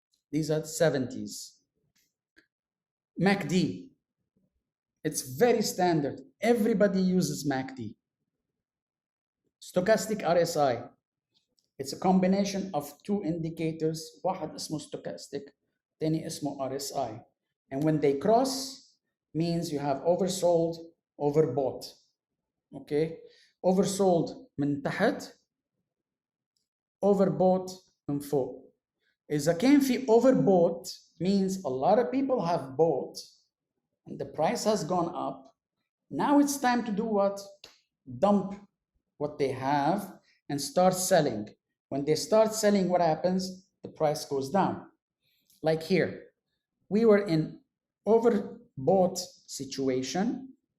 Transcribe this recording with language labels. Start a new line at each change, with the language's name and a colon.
English: These are the 70s. MACD, it's very standard. Everybody uses MACD. Stochastic RSI, it's a combination of two indicators.
Arabic: واحد اسمه stochastic, تاني اسمه RSI.
English: And when they cross, means you have oversold, overbought.
Arabic: Okay, oversold من تحت, overbought من فوق. إذا كان في
English: overbought, means a lot of people have bought and the price has gone up. Now it's time to do what? Dump what they have and start selling. When they start selling, what happens? The price goes down. Like here, we were in overbought situation.